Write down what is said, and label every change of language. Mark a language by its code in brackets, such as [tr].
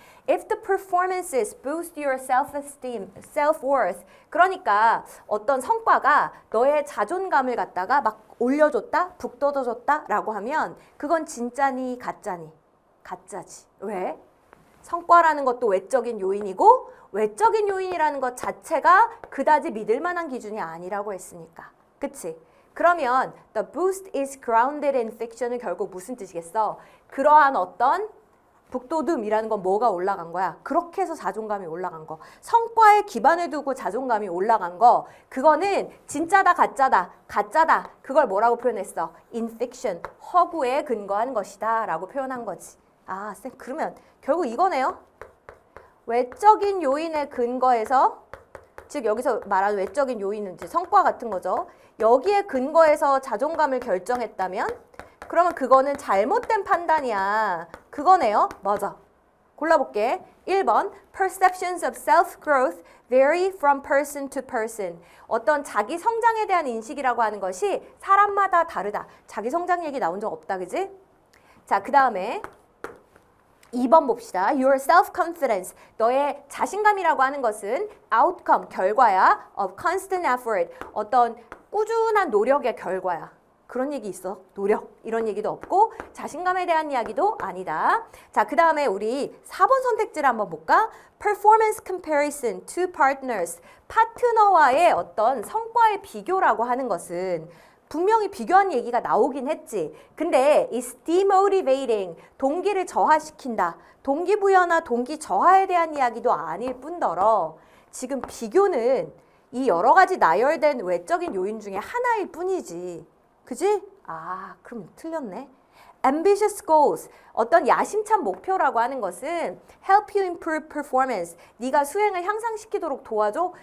[ko] If the performances boost your self-esteem, self-worth, 그러니까 어떤 성과가 너의 자존감을 갖다가 막 올려줬다, 북돋아줬다 라고 하면 그건 진짜니 가짜니? 가짜지. 왜? 성과라는 것도 외적인 요인이고 외적인 요인이라는 것 자체가 그다지 믿을 만한 기준이 아니라고 했으니까. 그치? 그러면 the boost is grounded in fiction 은 결국 무슨 뜻이겠어? 그러한 어떤 북돋움이라는 건 뭐가 올라간 거야? 그렇게 해서 자존감이 올라간 거. 성과에 기반을 두고 자존감이 올라간 거. 그거는 진짜다, 가짜다, 가짜다. 그걸 뭐라고 표현했어? In fiction, 허구에 근거한 것이다 라고 표현한 거지. 아, 쌤, 그러면 결국 이거네요. 외적인 요인에 근거해서, 즉 여기서 말하는 외적인 요인은 이제 성과 같은 거죠. 여기에 근거해서 자존감을 결정했다면 그러면 그거는 잘못된 판단이야. 그거네요. 맞아. 골라볼게. [en] 1번 Perceptions of self-growth vary from person to person. [ko] 어떤 자기 성장에 대한 인식이라고 하는 것이 사람마다 다르다. 자기 성장 얘기 나온 적 없다. 그지? 자, 그 다음에 2번 봅시다. [en] Your self-confidence. [ko] 너의 자신감이라고 하는 것은 outcome, 결과야. [en] of constant effort. [ko] 어떤 꾸준한 노력의 결과야. 그런 얘기 있어? 노력 이런 얘기도 없고 자신감에 대한 이야기도 아니다. 자, 그 다음에 우리 4번 선택지를 한번 볼까? [en] Performance comparison to partners. [ko] 파트너와의 어떤 성과의 비교라고 하는 것은 분명히 비교한 얘기가 나오긴 했지. [en] 근데 is demotivating. [ko] 동기를 저하시킨다. 동기부여나 동기 저하에 대한 이야기도 아닐 뿐더러 지금 비교는 이 여러 가지 나열된 외적인 요인 중에 하나일 뿐이지. 그지? 아, 그럼 틀렸네. Ambitious goals, 어떤 야심찬 목표라고 하는 것은 help you improve performance, 네가 수행을 향상시키도록 도와줘.